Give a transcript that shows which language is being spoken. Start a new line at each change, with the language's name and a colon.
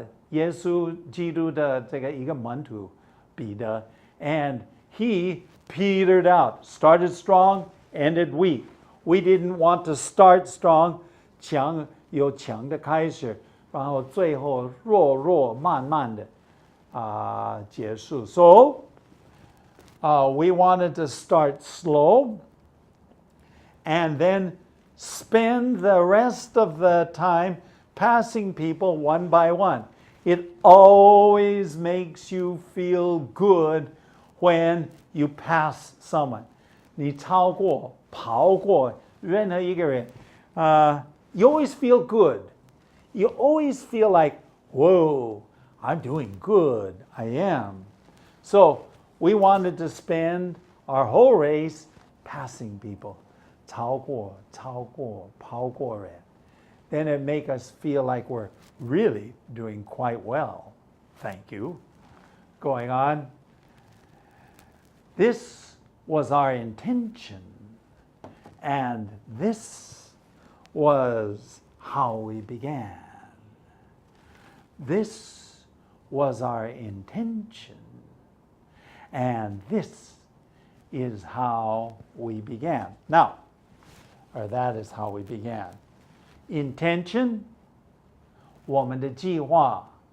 Chinese: 耶稣基督的这个一个门徒彼得
English: and he petered out, started strong, ended weak. We didn't want to start strong,
Chinese: 由强的开始，然后最后弱慢慢的结束。
English: So we wanted to start slow and then spend the rest of the time passing people one by one. It always makes you feel good when you pass someone.
Chinese: 你超过跑过任何一个人
English: you always feel good. You always feel like, whoa, I'm doing good. I am. So we wanted to spend our whole race passing people.
Chinese: 超过跑过人
English: Then it make us feel like we're really doing quite well. Thank you. Going on. This was our intention. And this was how we began. This was our intention. And this is how we began. Now, or that is how we began.
Chinese: Intention, 我们的计划